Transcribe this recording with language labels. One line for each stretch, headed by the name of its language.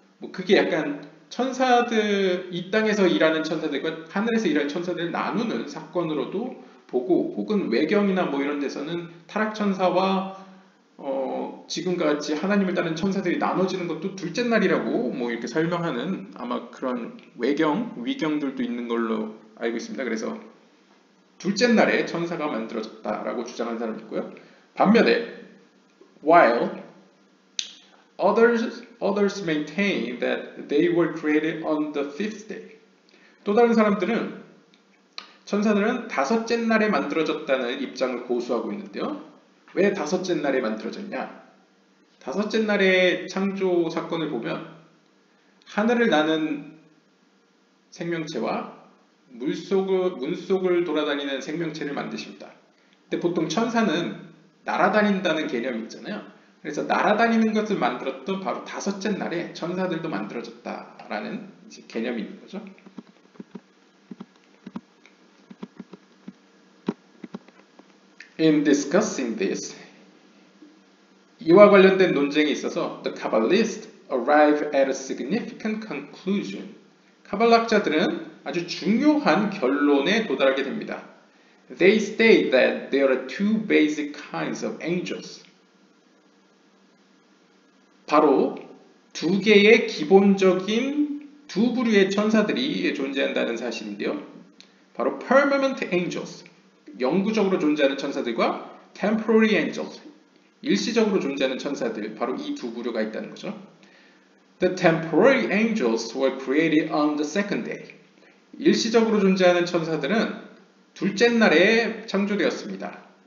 Korean: 뭐 그게 약간 천사들, 이 땅에서 일하는 천사들과 하늘에서 일하는 천사들을 나누는 사건으로도 보고, 혹은 외경이나 뭐 이런 데서는 타락천사와 지금과 같이 하나님을 따르는 천사들이 나눠지는 것도 둘째 날이라고 뭐 이렇게 설명하는 아마 그런 위경들도 있는 걸로 알고 있습니다. 그래서 둘째 날에 천사가 만들어졌다라고 주장하는 사람이 있고요. 반면에
English: while others others maintain that they were created on the fifth day.
Korean: 또 다른 사람들은 천사들은 다섯째 날에 만들어졌다는 입장을 고수하고 있는데요. 왜 다섯째 날에 만들어졌냐? 다섯째 날의 창조 사건을 보면 하늘을 나는 생명체와 문속을 돌아다니는 생명체를 만드십니다. 근데 보통 천사는 날아다닌다는 개념이 있잖아요. 그래서 날아다니는 것을 만들었던 바로 다섯째 날에 천사들도 만들어졌다라는 이제 개념이 있는 거죠.
English: In discussing this,
Korean: 이와 관련된 논쟁에 있어서
English: the Kabbalists arrive at a significant conclusion.
Korean: 카발락자들은 아주 중요한 결론에 도달하게 됩니다.
English: They state that there are two basic kinds of angels.
Korean: 바로 두 개의 기본적인 두 부류의 천사들이 존재한다는 사실인데요. 바로
English: permanent angels,
Korean: 영구적으로 존재하는 천사들과
English: temporary angels,
Korean: 일시적으로 존재하는 천사들, 바로 이 두 부류가 있다는 거죠.
English: The temporary angels were created on the second day.
Korean: 일시적으로 존재하는 천사들은 둘째 날에 창조되었습니다.